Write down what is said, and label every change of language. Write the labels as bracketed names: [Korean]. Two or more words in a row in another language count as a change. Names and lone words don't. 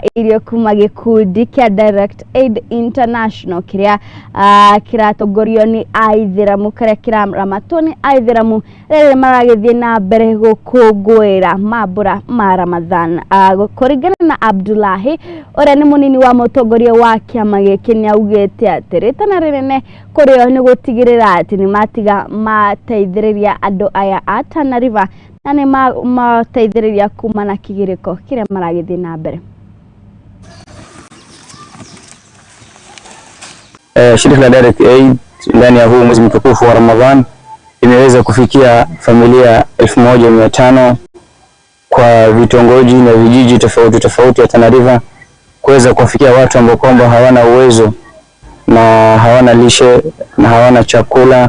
[Kikuyu] irio kuma gikundi kia Direct Aid International kiria kiratongorio ni aithiramu karia kiraramatwo ni aithiramu rĩrĩa maragithie na mbere gukungwira mambura ma Ramadhan kuringana na Abdullahi uria ni munini wa mutongoria wa kiama giki ni augite ati ritana rinene kurio ni gutigirira ati ni matiga mateithiriria andu aya a Tana River na ni mateithiriria kuma na kigiriko kiria maragithie na mbere. [Swahili] Shirika la Direct Aid ndani ya huu mwezi mtukufu wa Ramadhan imeweza kufikia familia 1,500 kwa vitongoji na vijiji tofauti tofauti ya Tana River kuweza kufikia watu ambao kwamba hawana uwezo na hawana lishe na hawana chakula.